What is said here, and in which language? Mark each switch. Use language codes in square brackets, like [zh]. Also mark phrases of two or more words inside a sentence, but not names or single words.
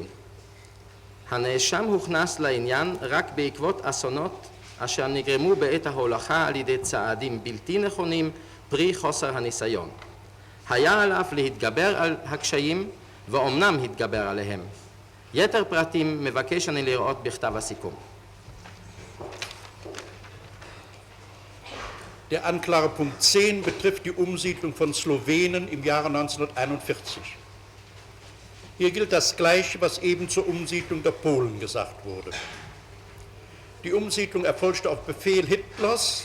[he] הנאשם הוכנס לעניין רק בעקבות אסונות אשר נגרמו בעת ההולכה על ידי צעדים בלתי נכונים פרי חוסר הניסיון. היה עליו להתגבר על הקשיים ואומנם התגבר עליהם. יתר פרטים מבקש אני לראות בכתב הסיכום. [de] Der Anklagepunkt 10 betrifft die Umsiedlung von Slowenen im Jahre 1941. Hier gilt das Gleiche, was eben zur Umsiedlung der Polen gesagt wurde. Die Umsiedlung erfolgte auf Befehl Hitlers.